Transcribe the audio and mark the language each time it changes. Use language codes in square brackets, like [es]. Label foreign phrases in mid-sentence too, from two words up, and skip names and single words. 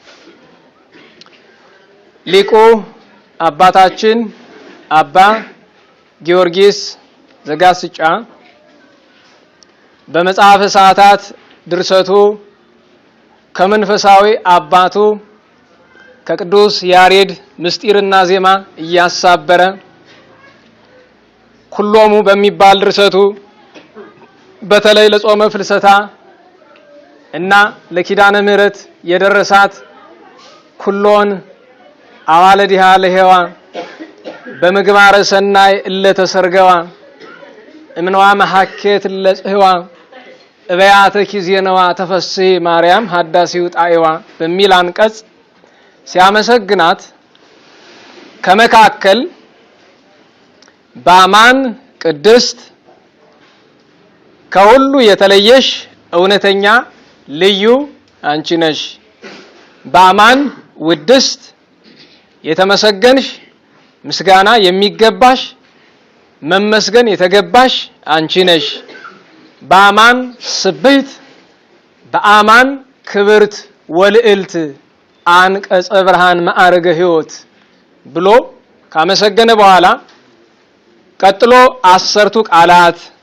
[am] ሊቁ አባታችን አባ ጊዮርጊስ ዘጋስጫ በመጽሐፈ ሰዓታት ድርሰቱ ከመንፈሳዊ አባቱ ከቅዱስ ያሬድ ምስጢርና ዜማ እያሳበረ ኩሎሙ በሚባል ድርሰቱ በተለይ ለጾመ ፍልሰታ እና ለኪዳነ ምሕረት የደረሳት [gez] ኩሎን አዋለዲሃ ለሄዋ በምግባረ ሰናይ እለተሰርገዋ እምነዋ መሐኬት ለጽህዋ እበያተ ኪዜነዋ ተፈስሒ ማርያም ሀዳሲው ጣይዋ [am] በሚል አንቀጽ ሲያመሰግናት ከመካከል [gez] በአማን ቅድስት [am] ከሁሉ የተለየሽ እውነተኛ ልዩ አንቺ ነሽ፣ [gez] በአማን ውድስት [am] የተመሰገንሽ ምስጋና የሚገባሽ መመስገን የተገባሽ አንቺ ነሽ፣ [gez] በአማን ስብህት በአማን ክብርት ወልዕልት አንቀጸ ብርሃን ማዕረገ ሕይወት [am] ብሎ ካመሰገነ በኋላ ቀጥሎ 10ቱ ቃላት